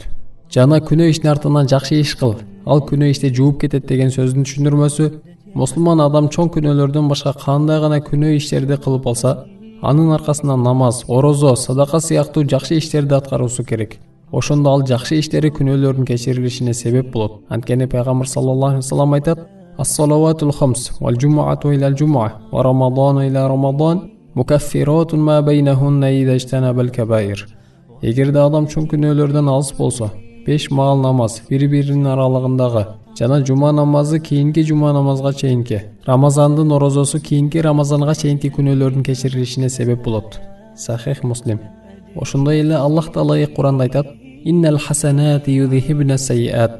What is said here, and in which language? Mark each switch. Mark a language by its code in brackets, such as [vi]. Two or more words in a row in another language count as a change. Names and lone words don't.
[ky] Жана күнөө иштин артынан жакшы иш кыл, ал күнөө иште жууп кетет деген сөздүн түшүндүрмөсү, мусулман адам чоң күнөөлөрдөн башка кандай гана күнөө иштерди кылып алса, анын аркасынан намаз, орозо, садака сыяктуу жакшы иштерди аткаруусу керек. Ошондо ал жакшы иштери күнөөлөрдүн кечирилишине себеп болот. Анткени Пайгамбар [ar] صلى الله عليه وسلم [ky] айтат: [ar] "الصلوات الخمس والجمعة إلى الجمعة ورمضان إلى رمضان مكفرات ما بينهن إذا اجتنب الكبائر." [ky] Эгерде адам чоң күнөөлөрдөн алыс болсо, 5 маал намаз бири-биринин аралыгындагы жана жума намазы кийинки жума намазга чейинки, Рамазандын орозосу кийинки Рамазанга чейинки күнөөлөрдүн кечирилишине себеп болот. Сахих Муслим. Ошондой эле Аллах Таала Куранда айтат: [ar] "إن الحسنات يذهبن السيئات."